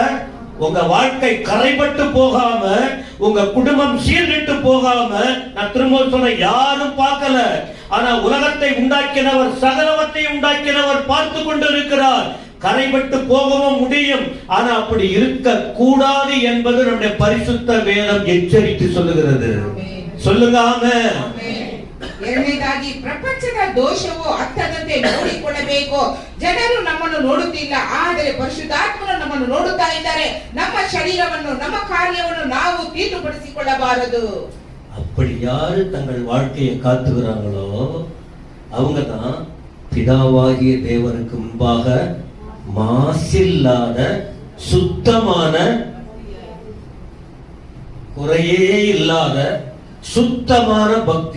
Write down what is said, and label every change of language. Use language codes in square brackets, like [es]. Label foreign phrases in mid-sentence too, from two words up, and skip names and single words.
[ta] உங்க வாழ்க்கை கரைபட்டு போகாம, உங்க குடும்பம் சீர்கெட்டு போகாம, நான் திரும்ப சொல்ல, யாரும் பார்க்கல, ஆனா உலகத்தை உண்டாக்கினவர், சகலவத்தை உண்டாக்கினவர் பார்த்து கொண்டு இருக்கிறார். கரைபட்டு போகவும் முடியும், ஆனா அப்படி இருக்க கூடாது என்பது நம்முடைய பரிசுத்த வேதம் எச்சரித்து சொல்லுகிறது. சொல்லுங்க ஆமென். [kn] ಎರಡನೇದಾಗಿ ಪ್ರಪಂಚದ ದೋಷವು ಹತ್ತದಂತೆ ನೋಡಿಕೊಳ್ಳಬೇಕು. ಜನರು ನಮ್ಮನ್ನು ನೋಡುತ್ತಿಲ್ಲ, ಆದರೆ ಪರಿಶುದ್ಧಾತ್ಮನು ನಮ್ಮನ್ನು ನೋಡುತ್ತಾ ಇದ್ದಾರೆ. ನಮ್ಮ ಶರೀರವನ್ನು, ನಮ್ಮ ಕಾರ್ಯವನ್ನು ನಾವು தீட்டுப்படுத்திக்கொள்ளಬಾರದು. [ta] அப்படி யாரு தங்கள் வாழ்க்கையை காத்துகிறாங்களோ அவங்க தான் பிதாவாகிய தேவனுக்கு முன்பாக மாசில்லாத சுத்தமான, குறையே இல்லாத சுத்தமான பக்தி.